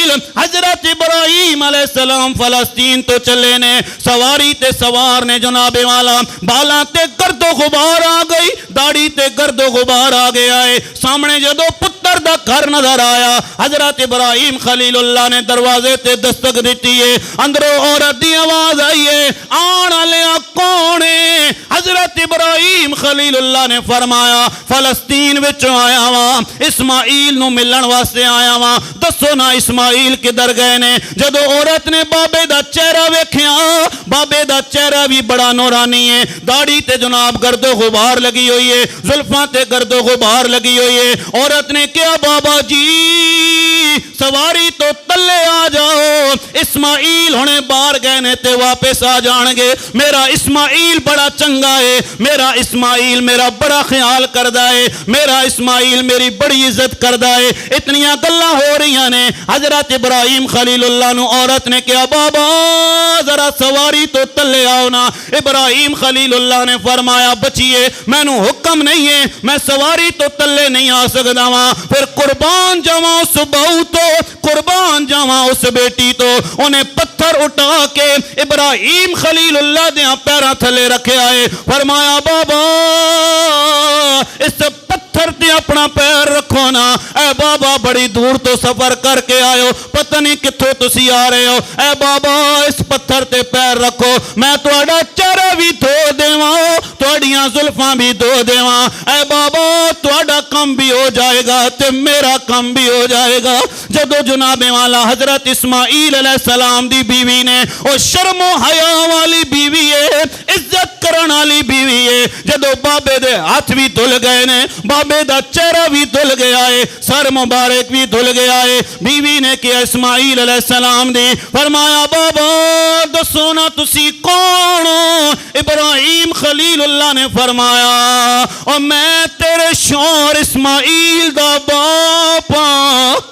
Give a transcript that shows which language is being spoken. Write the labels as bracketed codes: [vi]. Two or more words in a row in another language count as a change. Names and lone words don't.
[pa] حضرت ابراہیم [ar] علیہ السلام [pa] فلسطین تو چلے نے سواری تے سوار نے جناب والا بالاں تے گرد و غبار آ گئی داڑھی تے گرد و غبار آ گیا ہے سامنے جدو پتر دا گھر نظر آیا حضرت ابراہیم خلیل اللہ نے دروازے تے دستک دیتی ہے اندروں عورت دی آواز آئی ہے آن والیا کون ہے حضرت ابراہیم خلیل اللہ نے فرمایا فلسطین وچوں آیا وا اسماعیل نو ملن واسطے آیا وا دسو نا اسماعیل کدھر گئے نے جدو عورت نے بابے دا چہرہ ویکھیا بابے دا چہرہ بھی بڑا نورانی ہے داڑھی تے جناب گرد و غبار لگی ہوئی ہے زلفاں تے گرد و غبار لگی ہوئی ہے عورت نے کیا بابا جی سواری تو تلے آ جاؤ اسماعیل ہونے باہر گئے نے تے واپس آ جان گے میرا اسماعیل بڑا چنگا ہے میرا اسماعیل میرا بڑا خیال کردہ ہے میرا اسماعیل میری بڑی عزت کردہ ہے اتنیاں گلاں ہو رہی ہیں حضرت ابراہیم خلیل اللہ نو عورت نے کیا بابا ذرا سواری تو تلے آؤ نا ابراہیم خلیل اللہ نے فرمایا بچیے میں نو حکم نہیں ہے میں سواری تو تلے نہیں آ سکتا ہاں پھر قربان جاواں اس بہو تو قربان جاواں اس بیٹی تو انہیں پتھر اٹھا کے ابراہیم خلیل اللہ دیاں پیراں تھلے رکھے آئے فرمایا بابا اس پتھر تے اپنا پیر رکھو نا اے بابا بڑی دور تو سفر کر کے آئے ہو پتہ نہیں کتھوں تسی آ رہے ہو اے بابا اس پتھر تے پیر رکھو میں تہاڈا چہرہ بھی دھو دیواں تہاڈیاں زلفاں بھی دھو دیواں اے بابا تہاڈا کم بھی ہو جائے گا تے میرا کم بھی ہو جائے گا جدو جناب والا حضرت اسماعیل [ar] علیہ السلام [pa] دی بیوی نے او شرم و حیا والی بیوی ہے عزت کرن والی بیوی ہے جدو بابے دے ہاتھ بھی دھل گئے نے بابے دا چہرہ بھی دھل گیا ہے سر مبارک بھی دھل گیا ہے بیوی نے کیا اسماعیل [ar] علیہ السلام [pa] دی فرمایا بابا دسو نا تسی کون ہو ابراہیم خلیل اللہ نے فرمایا اور میں تیرے شوہر اسماعیل دا باپ ہاں